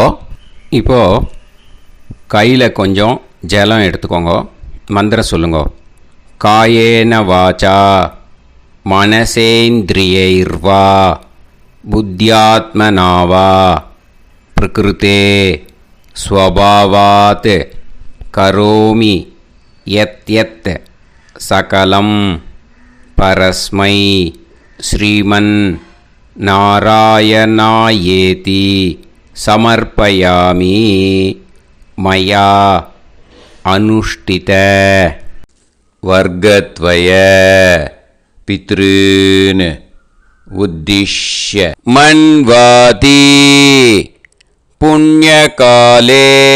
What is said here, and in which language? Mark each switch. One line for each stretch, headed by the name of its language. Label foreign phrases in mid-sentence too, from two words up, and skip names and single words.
Tamil: இப்போது கையில் கொஞ்சம் ஜலம் எடுத்துக்கோங்க. மந்திரம் சொல்லுங்க.
Sanskrit: कायेन वाचा मनसेन्द्रियैर्वा बुद्ध्यात्मनावा प्रकृते स्वभावात् करोमि यत् यत् सकलम् परस्मै श्रीमन् नारायणायेति समर्पयामि मया अनुष्ठित वर्गद्वय पितॄन् उद्दिश्य मन्वाति पुण्यकाले